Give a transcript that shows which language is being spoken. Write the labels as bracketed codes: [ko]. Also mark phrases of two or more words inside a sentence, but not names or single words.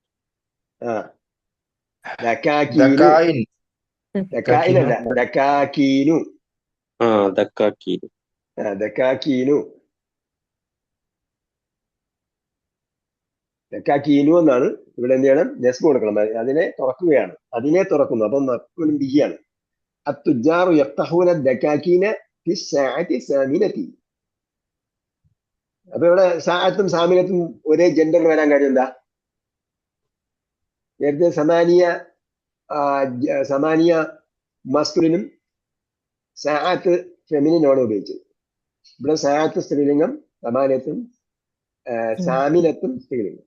[ml] ദക്കാക്കീനു എന്നാണ്. ഇവിടെ എന്ത് ചെയ്യണം? നെസ്ബ് കൊടുക്കണം. അതിനെ തുറക്കുകയാണ്, അതിനെ തുറക്കുന്നു. അപ്പം മഫ്ഊലുൻ ബിഹിയാണ്. [ar] التجار يفتحون الدكاكين في الساعة الثامنة. [ml] അപ്പൊ ഇവിടെ സാഅത്തും സാമിനത്തും ഒരേ ജെൻഡറിൽ വരാൻ കാര്യം എന്താ? നേരത്തെ സമാനിയ മസ്കുലിനും സാഅത്ത് ഫെമിനിനുമാണ് ഉപയോഗിച്ചത്. ഇവിടെ സാഅത്ത് സ്ത്രീലിംഗം, സമാനത്തും സാമിനത്തും സ്ത്രീലിംഗം.